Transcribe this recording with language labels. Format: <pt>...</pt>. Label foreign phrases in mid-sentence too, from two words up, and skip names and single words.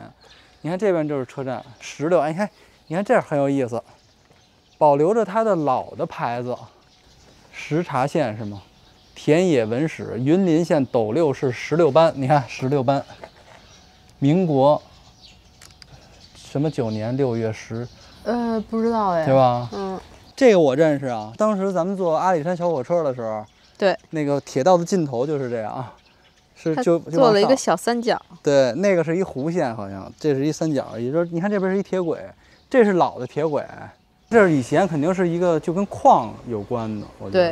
<zh>你看這邊就是車站16，哎，你看這很有意思，保留着它的老的牌子，石茶縣是嗎？田野文史，雲林縣斗六市16班，你看16班，民國什麼9年6月10，不知道哎，對吧？這個我認識啊，當時咱們坐阿里山小火車的時候，對，那個鐵道的盡頭就是這樣啊，就做了一個小三角，對，那個是一弧線，好像這是一三角，也就是你看這邊是一鐵軌，這是老的鐵軌，這是以前肯定是一個就跟礦有關的，我覺得，</zh>